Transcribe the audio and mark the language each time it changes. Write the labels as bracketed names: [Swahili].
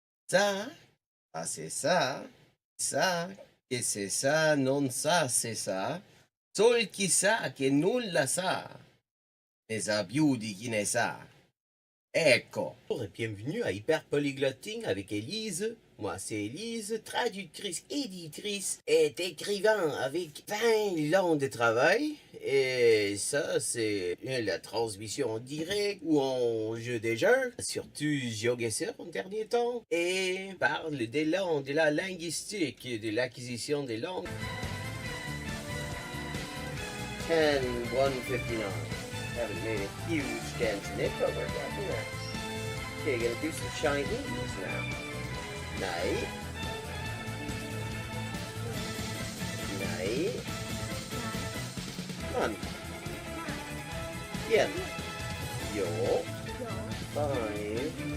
[French] Ça, c'est ça, que c'est ça, non ça, c'est ça. [Italian] Sol chi sa che nulla sa, ne sa più di chi ne sa. Ecco. [French] Bienvenue à Hyper Polyglotting avec Élise. Moi, c'est Élise, traductrice, éditrice et écrivain avec 20 ans de travail. Et ça, c'est la transmission en direct ou en jeu des jeux. Surtout GeoGuessr en dernier temps. Et parle des langues, de la linguistique, de l'acquisition des langues. 10-159. [English] Haven't made a huge dent in it, but we're getting there. Okay, gonna do some Chinese now. Nej. Nej. Man. Igen. Jo. 5.